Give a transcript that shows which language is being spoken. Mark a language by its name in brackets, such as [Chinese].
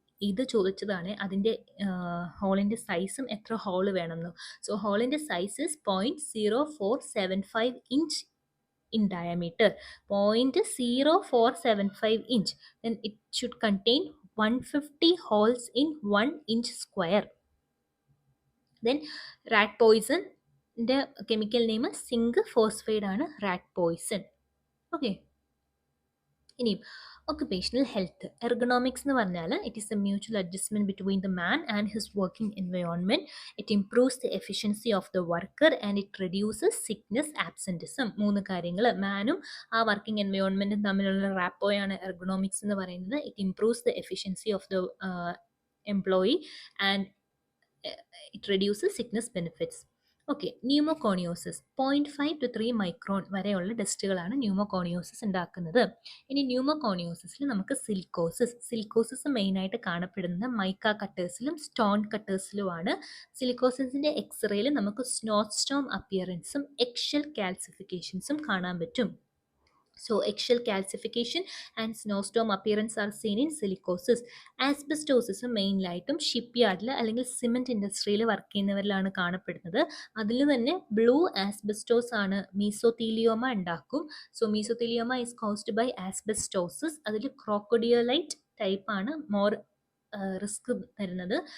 [Malayalam] ഇത് ചോദിച്ചതാണ് അതിൻ്റെ ഹോളിൻ്റെ സൈസും എത്ര ഹോള് വേണമെന്ന്. [English] So ഹോളിൻ്റെ size 0.0475 inch in diameter, 0.0475 inch. Then it should contain 150 holes in 1 inch square. Then rat poison, the chemical name zinc phosphide ആണ് rat poison. Okay, ഇനി occupational health ergonomics [Malayalam] എന്ന് പറഞ്ഞാൽ [English] It is a mutual adjustment between the man and his working environment. It improves the efficiency of the worker and it reduces sickness absenteeism. [Malayalam] മൂന്ന് കാര്യങ്ങൾ, മാനും ആ working എൻവയോൺമെന്റും തമ്മിലുള്ള റാപ്പോയാണ് ergonomics എന്ന് പറയുന്നത്. [English] It improves the efficiency of the employee and it reduces sickness benefits. [Malayalam] Okay, pneumoconiosis 0.5 to 3 micron വരെയുള്ള ഡസ്റ്റുകളാണ് pneumoconiosis ഉണ്ടാക്കുന്നത്. ഇനി ന്യൂമോകോണിയോസിസിൽ നമുക്ക് സിലിക്കോസിസ് മെയിനായിട്ട് കാണപ്പെടുന്നത് മൈക്ക കട്ടേഴ്സിലും സ്റ്റോൺ കട്ടേഴ്സിലുമാണ്. സിലിക്കോസിസിന്റെ എക്സ്റേയിൽ നമുക്ക് സ്നോസ്റ്റോം അപ്പിയറൻസും എക്ഷ്യൽ കാൽസിഫിക്കേഷൻസും കാണാൻ പറ്റും. [English] So eggshell calcification and snowstorm appearance are seen in silicosis. [Malayalam] Asbestosis മെയിൻലായിട്ടും ship യാർഡിൽ അല്ലെങ്കിൽ സിമെൻറ്റ് ഇൻഡസ്ട്രിയിൽ വർക്ക് ചെയ്യുന്നവരിലാണ് കാണപ്പെടുന്നത്. അതിൽ തന്നെ ബ്ലൂ ആസ്ബസ്റ്റോസ് ആണ് മീസോത്തീലിയോമ ഉണ്ടാക്കും. [English] So mesothelioma is caused by asbestosis. [Malayalam] അതിൽ ക്രോക്കോഡിയോലൈറ്റ് ടൈപ്പാണ് മോർ റിസ്ക് തരുന്നത്.